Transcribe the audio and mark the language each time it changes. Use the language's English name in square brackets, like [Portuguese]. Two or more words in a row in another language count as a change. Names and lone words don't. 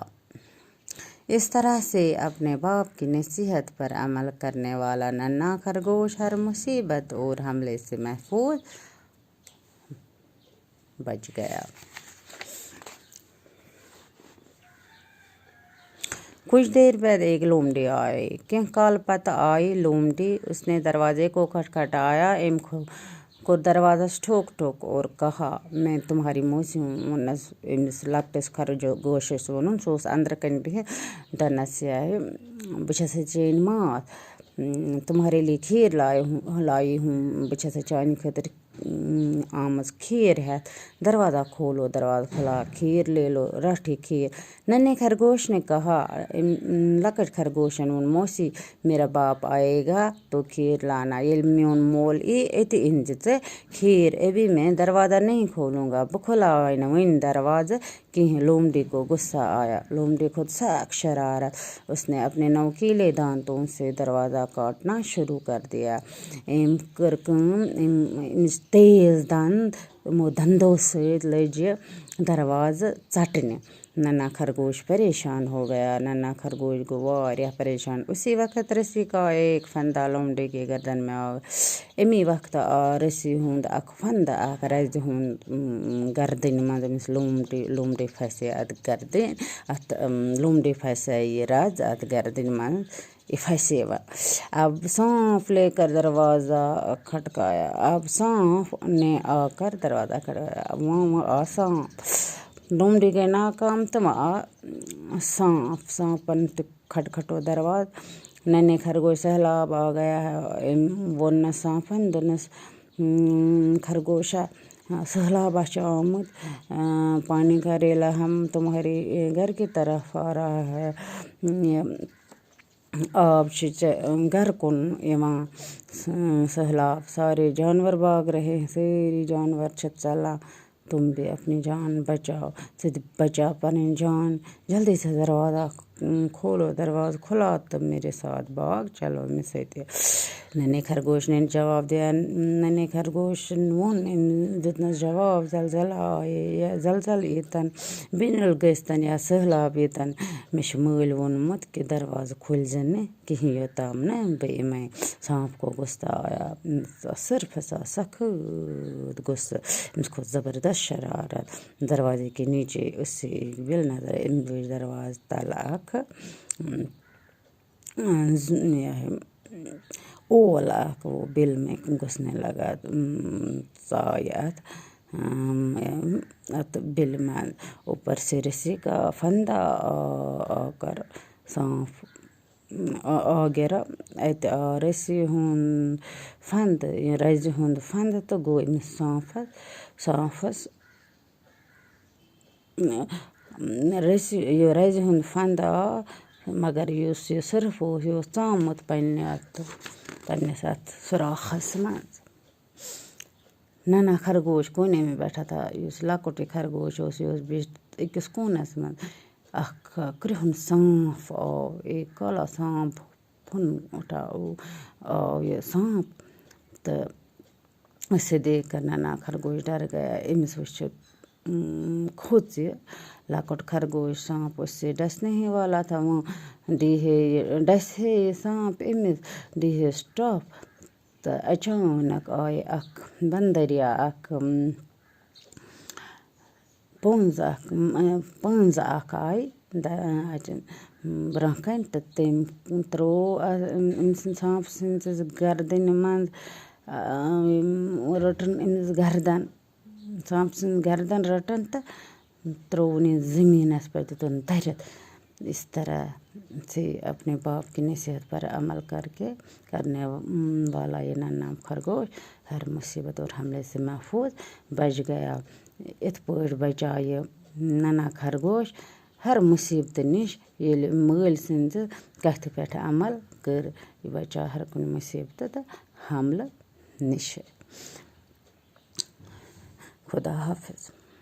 [Urdu] اس طرح سے اپنے باپ کی نصیحت پر عمل کرنے والا ننھا خرگوش ہر مصیبت اور حملے سے محفوظ بچ گیا۔ کچھ دیر بعد ایک لومڑی آئی۔ [Kashmiri] کینہ کال پتہ آئی لومڑی۔ [Urdu] اس نے دروازے کو کھٹکھٹایا۔ [Kashmiri] کوٚر دروازس ٹھوک ٹھوک [Urdu] اور کہا، میں تمہاری موسی ہوں۔ [Kashmiri] أمِس لۄکٹِس خرگوشس ووٚنُن، سُہ اوس أنٛدرٕ کَنۍ بِہِتھ۔ دوٚپنس بہٕ چھسے چٲنۍ ماں، [Urdu] تمہارے لیے کھیر لائی ہوں، [Kashmiri] بہٕ چھسے چانہِ خٲطرٕ آمٕژ کھیر ہٮ۪تھ، [Urdu] دروازہ کھولو۔ دروازہ کھُلا، کھیر لے لو، [Kashmiri] رٹ یہ کھیر۔ [Urdu] ننھے خرگوش نے کہا۔ [Kashmiri] لۄکٕٹۍ خرگوشن ووٚن، [Urdu] موسی میرا باپ آئے گا تو کھیر لانا، [Kashmiri] ییٚلہِ میون مول یی أتی أنزِ ژٕ کھیر، [Urdu] ابھی میں دروازہ نہیں کھولوں گا۔ [Kashmiri] بہٕ کھُلاوے نہٕ وٕنہِ دروازٕ کِہیٖنۍ۔ [Urdu] لومڑی کو غصہ آیا۔ [Kashmiri] لومڑی کھوٚت سخ شرارت۔ [Urdu] اس نے اپنے نوکیلے دانتوں سے دروازہ کاٹنا شروع کر دیا۔ [Kashmiri] أمۍ کٔر کٲم، أمِس تیز دند، یِمو دندو سۭتۍ لٔجہِ دروازٕ ژٹنہِ۔ [Urdu] ننھا خرگوش پریشان ہو گیا۔ [Kashmiri] ننھا خرگوش گوٚو واریاہ پریشان۔ [Urdu] اسی وقت رسی کا ایک پھندا لومڑی کے گردن میں آ گیا۔ [Kashmiri] امی وقت آو رسی ہُنٛد اکھ پھنٛدٕ اکھ رزِ ہُنٛد گردنہِ منٛز۔ أمِس لومڑی پھسے اتھ گردن، اتھ لومڑی پھسے یہ رز اتھ گردنہِ منٛز، یہ پھسے وۄنۍ۔ [Urdu] اب سانپ لے کر دروازہ کھٹکایا۔ اب سانپ نے آ کر دروازہ کھٹکایا۔ [Kashmiri] وۄنۍ آو سانپ۔ لومڑی گئی ناکام تہٕ وۄنۍ آو سانپ۔ سانپن تہِ کھٹکھٹو دروازٕ۔ [Urdu] ننھے خرگوش، سہلاب آ گیا ہے۔ [Kashmiri] أمۍ ووٚننس سانپن، دوٚپنس خرگوشا سہلابہ چھُ آمُت، [Urdu] پانی کا ریلا ہم تمہارے گھر کی طرف آ رہا ہے، [Kashmiri] آب چھُ ژےٚ گھرٕ کُن یِوان، سہلاب، [Urdu] سارے جانور بھاگ رہے ہیں، [Kashmiri] سٲری جانور چھِ ژلان، [Urdu] تم بھی اپنی جان بچاؤ، [Kashmiri] ژٕ تہِ بچاو پنٕنۍ جان، [Urdu] جلدی سے دروازہ کھولو۔ [Kashmiri] دروازہ کھُلا تہٕ [Urdu] میرے ساتھ بھاگ چلو [Kashmiri] أمِس سۭتۍ۔ [Urdu] ننھے خرگوش نے جواب دیا۔ [Kashmiri] ننھے خرگوشن ووٚن، أمۍ دیُتنس جواب، زلزلہ آیے یا زلزلہ ییٖتن، بِنِل گٔژھتن یا سہلاب ییٖتن، مےٚ چھُ مٲلۍ ووٚنمُت کہِ دروازٕ کھُلزِ نہٕ کِہیٖنۍ یوٚتام نہٕ بہٕ یِمے۔ [Urdu] سانپ کو غصہ آیا۔ [Kashmiri] صرفس آو سخت غصہ۔ أمِس کھوٚت زبردست شرارت۔ [Urdu] دروازے کے نیچے اسے ایک بل نظر آئی۔ [Kashmiri] أمۍ وٕچھ دروازٕ تلہٕ اکھ اول اکھ [Urdu] وہ بل میں گھسنے لگا [Kashmiri] ژایہِ اتھ بِلہِ منٛز [Urdu] اوپر سے رسی کا پھندا آ کر سانپ آ گِرا [Kashmiri] اتہِ آو رسی ہُنٛد پھنٛد رزِ ہُنٛد پھنٛد تہٕ گوٚو أمِس سانپس رزِ ہُنٛد پھنٛد آو مگر یُس یہِ سٕرف اوس یہِ اوس ژامُت پنٛنِس اَتھ سُراخس منٛز [Urdu] ننا خرگوش کونے میں بیٹھا تھا [Kashmiri] یُس لۄکُٹ یہِ خرگوش اوس یہِ اوس بیٚیہِ أکِس کوٗنس منٛز اکھ کرٛہُن سانپ آو [Urdu] ایک کالا سانپ [Kashmiri] آو یہِ سانپ تہٕ [Urdu] اسے دیکھ کر ننا خرگوش ڈر گیا [Kashmiri] أمِس وٕچھِتھ کھوٚژ یہِ لۄکُٹ خرگوش [Urdu] سانپ اسے ڈسنے ہی والا تھا [Kashmiri] وۄنۍ ڈسہِ ہے یہِ سانپ أمِس دیٖہِس ٹۄپھ تہٕ اچانک آیہِ اکھ بندریا اکھ پٔنٛز اکھ آیہِ برٛونٛہہ کَنہِ تہٕ تٔمۍ ترٛوو أمۍ سٕنٛدِ سانپ سٕنٛدِس گردنہِ منٛز رٔٹٕن أمِس گردن سانپ سٕنٛز گردن رٔٹٕن تہٕ ترٛووُن یہِ زٔمیٖنس پٮ۪ٹھ دِتُن دٔرِتھ [Urdu] اس طرح سے اپنے باپ کی نصیحت پر عمل کر کے کرنے والا یہ ننا خرگوش ہر مصیبت اور حملے سے محفوظ بچ گیا [Kashmiri] یِتھ پٲٹھۍ بچاو یہِ ننا خرگوش ہر مصیبتہٕ نِش ییٚلہِ مٲلۍ سٕنٛزِ کتھِ پٮ۪ٹھ عمل کٔر یہِ بچاو ہر کُنہِ مصیبتہٕ تہٕ حملہٕ نِش خدا حافظ